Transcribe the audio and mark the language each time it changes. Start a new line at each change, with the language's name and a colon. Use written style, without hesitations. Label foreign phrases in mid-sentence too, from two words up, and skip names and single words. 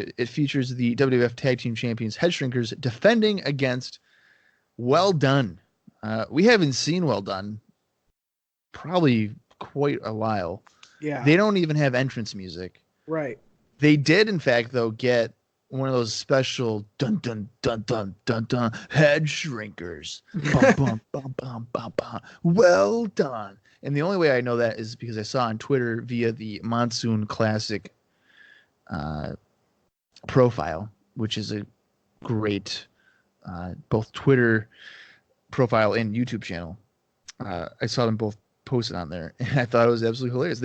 English: It features the WWF Tag Team Champions Head Shrinkers defending against Well Done. We haven't seen Well Done probably quite a while. Yeah. They don't even have entrance music. Right. They did, in fact, though, get one of those special dun dun dun dun dun dun head shrinkers. Bum, bum, bum, bum, bum, bum. Well done. And the only way I know that is because I saw on Twitter via the Monsoon Classic profile, which is a great both Twitter profile and YouTube channel. I saw them both posted on there, and I thought it was absolutely hilarious.